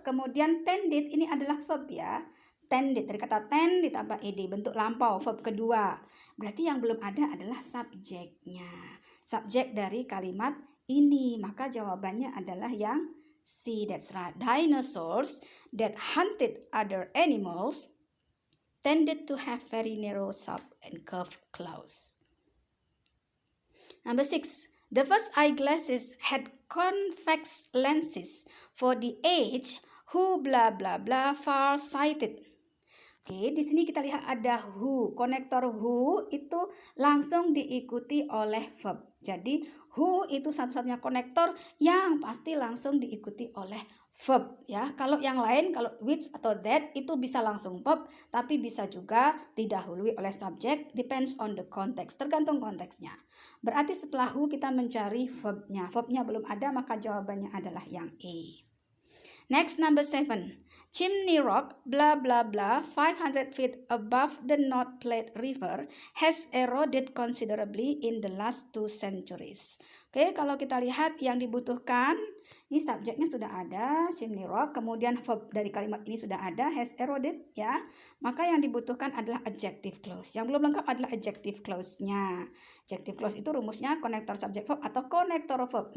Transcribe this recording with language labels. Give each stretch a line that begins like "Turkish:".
Indonesian: Kemudian tended ini adalah verb ya. Tended dari kata tend ditambah ed, bentuk lampau, verb kedua. Berarti yang belum ada adalah subjeknya. Subjek dari kalimat ini. Maka jawabannya adalah yang C.
English: That's right. Dinosaurs that hunted other animals tended to have very narrow, sharp, and curved claws. Number 6. The first eyeglasses had convex lenses for the age who blah blah blah far-sighted.
Indonesian: Oke, di sini kita lihat ada who. Konektor who itu langsung diikuti oleh verb. Jadi who itu satu-satunya konektor yang pasti langsung diikuti oleh verb ya. Kalau yang lain, kalau which atau that itu bisa langsung verb, tapi bisa juga didahului oleh subjek,
English: depends on the context,
Indonesian: tergantung konteksnya. Berarti setelah who kita mencari verbnya. Verbnya belum ada, maka jawabannya adalah yang A.
English: Next, number 7. Chimney Rock, blah blah blah, 500 feet above the North Platte River has eroded considerably in the last 2 centuries.
Indonesian: Oke, kalau kita lihat yang dibutuhkan, ini subjeknya sudah ada, Chimney Rock, kemudian verb dari kalimat ini sudah ada,
English: has eroded
Indonesian: ya. Maka yang dibutuhkan adalah adjective clause. Yang belum lengkap adalah adjective clause-nya. Adjective clause itu rumusnya konektor subject verb atau konektor verb.